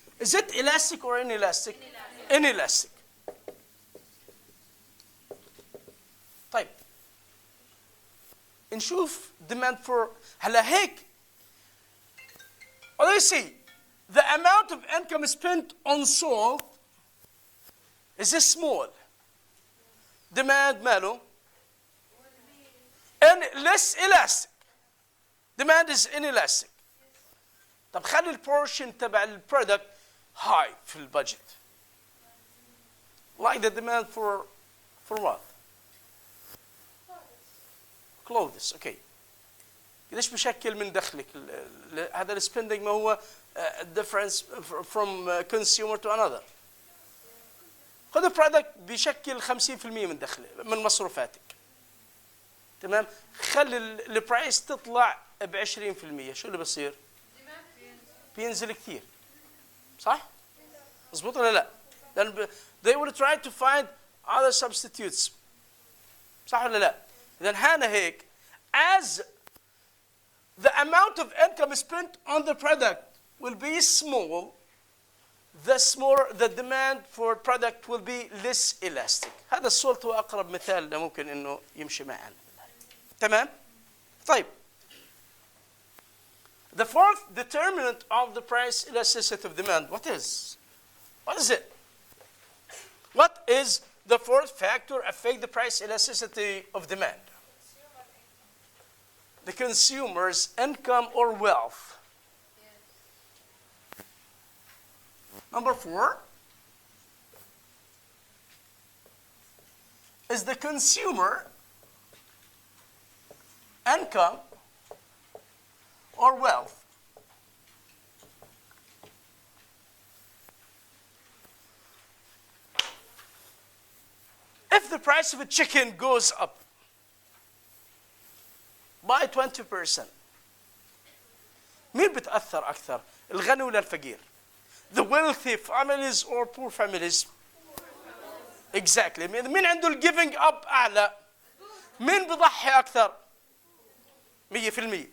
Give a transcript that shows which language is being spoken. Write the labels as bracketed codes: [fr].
[en] Is it elastic or inelastic? Inelastic. [ar] طيب نشوف [en] demand for [ar] هلا هيك. [en] Let's see. The amount of income spent on salt is small. Demand [ar] ماله؟ [en] And less elastic. Demand is inelastic. [ar] طب خلي البورشن تبع البرودكت high في البادجت. [en] Like the demand for what? Clothes. Okay. [ar] قديش بشكل من دخلك هذا السبندنج ما هو [en] difference from consumer to another. [ar] خذ البرودكت بيشكل 50% من دخلك من مصروفاتك. تمام؟ خلي البرايس تطلع ب 20%، شو اللي بصير؟ بينزل كثير. صح؟ مظبوط ولا لا؟ لأن [en] they will try to find other substitutes. [ar] صح ولا لا؟ إذا هنا هيك [en] as the amount of income spent on the product will be small, the smaller the demand for product will be less elastic. [ar] هذا السولت هو أقرب مثال ممكن إنه يمشي معنا. تمام؟ طيب. [en] The fourth determinant of the price elasticity of demand, what is? What is it? What is the fourth factor affect the price elasticity of demand? The consumer's income or wealth. Number 4 is the consumer income or wealth. the price of a chicken goes up by 20%, [ar] مين بتأثر أكثر؟ الغني ولا الفقير؟ [en] The wealthy families or poor families? Exactly. [ar] مين عنده ال giving up أعلى؟ مين بضحي أكثر؟ 100%.